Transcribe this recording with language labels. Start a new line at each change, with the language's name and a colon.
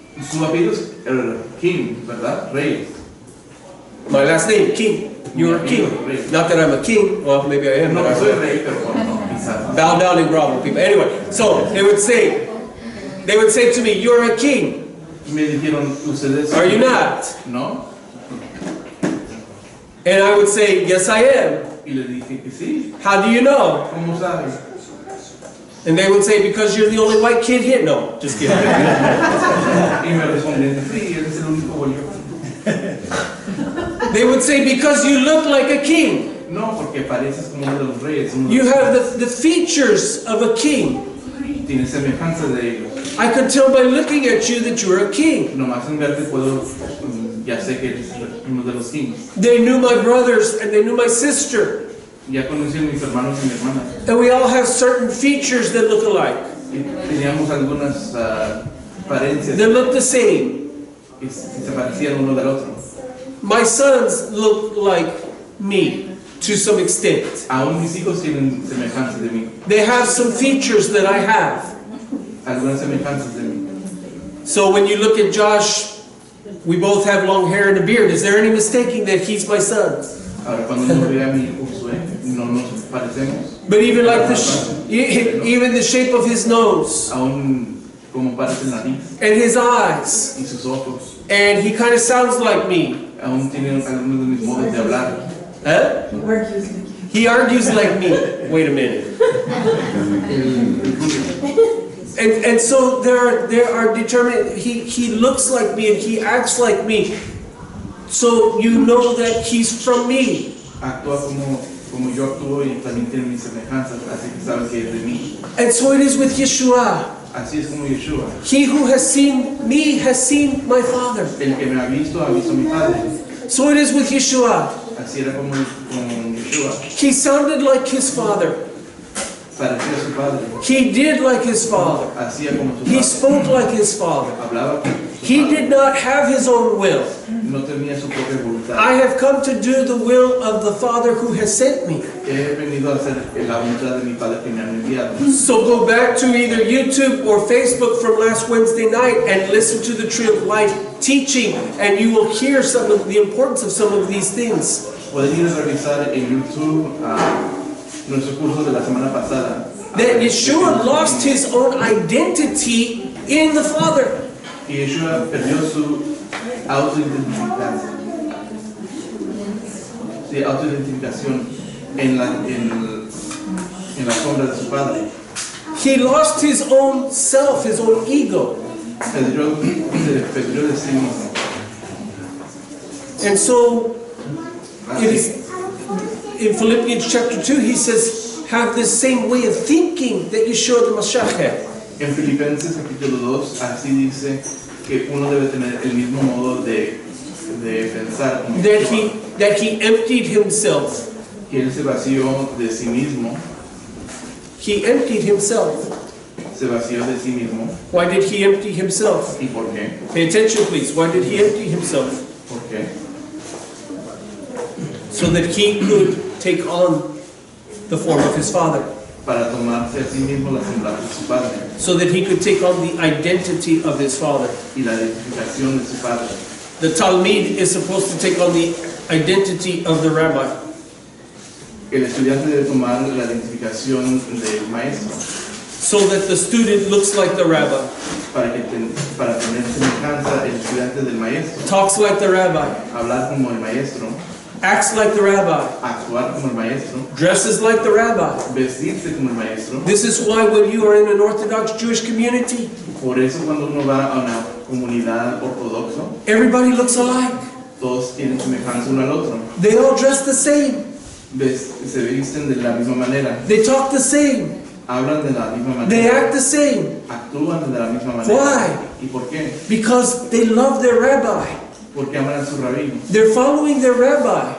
Spanish: su apellido es King, ¿verdad? Rey.
English: My last name, King. You're a king. Not that I'm a king. Well, maybe I am. No, but I
Spanish: soy rey, pero bueno, quizás.
English: bow down and grovel, people. Anyway, so they would say to me, you're a king.
Spanish: Y me dijeron, ¿ustedes?
English: Are you not? No. And I would say, yes, I am.
Spanish: Y le dije que sí.
English: How do you know?
Spanish: ¿Cómo sabes?
English: And they would say, because you're the only white kid here. No, just kidding.
Spanish: Y me respondían, sí, eres el único bollo.
English: They would say, because you look like a king.
Spanish: No, porque pareces como uno de los reyes. Uno de
English: You
Spanish: los-
English: have the features of a king.
Spanish: Tienes semejanza de ellos.
English: I could tell by looking at you that you're a king.
Spanish: Nomás en verte puedo, ya sé que eres uno de los kings.
English: They knew my brothers and they knew my sister.
Spanish: Ya conocí a mis hermanos y mi hermana.
English: And we all have certain features that look alike.
Spanish: Y teníamos algunas parencias
English: They look the same.
Spanish: que se parecían uno del otro.
English: My sons look like me to some extent.
Spanish: Aún mis hijos tienen semejanzas de mí.
English: They have some features that I have.
Spanish: Algunas semejanzas de mí.
English: So when you look at Josh, we both have long hair and a beard. Is there any mistaking that he's my son?
Spanish: Ahora, cuando uno ve a mi hijo Josué, no nos parecemos.
English: But even like even the shape of his nose
Spanish: Aún como parece el nariz
English: and his eyes,
Spanish: y sus ojos.
English: and he kind of sounds like me.
Spanish: Aún tienen algunos de mis modos de hablar.
English: Huh? He argues like me. Wait a minute. And so there are determined. He looks like me and he acts like me. So you know that he's from me.
Spanish: Actúa como yo actúo y también tiene mis semejanzas, así que saben que es de mí.
English: And so it is with Yeshua.
Spanish: Así es como Yeshua.
English: He who has seen me has seen my Father.
Spanish: El que me ha visto a mi Padre.
English: So it is with Yeshua.
Spanish: Así era como Yeshua.
English: He sounded like his Father.
Spanish: Parecía a su Padre.
English: He did like his Father.
Spanish: Hacía como su
English: He
Spanish: Padre.
English: spoke like his Father.
Spanish: Hablaba como su Padre.
English: did not have his own will.
Spanish: No tenía su propia voluntad.
English: I have come to do the will of the Father who has sent me.
Spanish: He venido a hacer la voluntad de mi Padre que me ha enviado.
English: So go back to either YouTube or Facebook from last Wednesday night and listen to the Tree of Life teaching, and you will hear some of the importance of some of these things.
Spanish: Pueden ir a revisar en YouTube nuestro curso de la semana pasada.
English: That Yeshua lost his own identity in the Father.
Spanish: Y Yeshua perdió su autoidentificación. Sí, autoidentificación en la sombra de su Padre.
English: He lost his own self, his own ego.
Spanish: Perdió de sí mismo.
English: And so, it is, in Philippians chapter 2, he says, have this same way of thinking that Yeshua the Mashiach had.
Spanish: En Filipenses capítulo 2, así dice que uno debe tener el mismo modo de pensar. Como
English: That he emptied himself.
Spanish: que él se vació de sí mismo.
English: He emptied himself.
Spanish: Se vació de sí mismo.
English: Why did he empty himself?
Spanish: ¿Y por qué?
English: Pay attention, please. Why did he empty himself?
Spanish: ¿Por qué?
English: So that he could take on the form of his father.
Spanish: Para tomarse a sí mismo la semblanza de su padre
English: So that he could take on the identity of his father.
Spanish: y la identificación de su padre.
English: The Talmud is supposed to take on the identity of the rabbi.
Spanish: El estudiante debe tomar la identificación del maestro
English: So that the student looks like the rabbi,
Spanish: para tener semejanza el estudiante del maestro,
English: talks like the rabbi,
Spanish: hablar como el maestro,
English: acts like the rabbi,
Spanish: actuar como el maestro,
English: dresses like the rabbi.
Spanish: vestirse como el maestro.
English: This is why when you are in an Orthodox Jewish community,
Spanish: Por eso cuando uno va a una comunidad ortodoxa,
English: everybody looks alike.
Spanish: todos tienen semejanza uno al otro.
English: They all dress the same.
Spanish: Se visten de la misma manera,
English: They talk the same.
Spanish: hablan de la misma
English: They
Spanish: manera,
English: act the same.
Spanish: actúan de la misma manera.
English: Why?
Spanish: ¿Y por qué?
English: Because they love their rabbi.
Spanish: Porque aman a su rabino,
English: They're following their rabbi.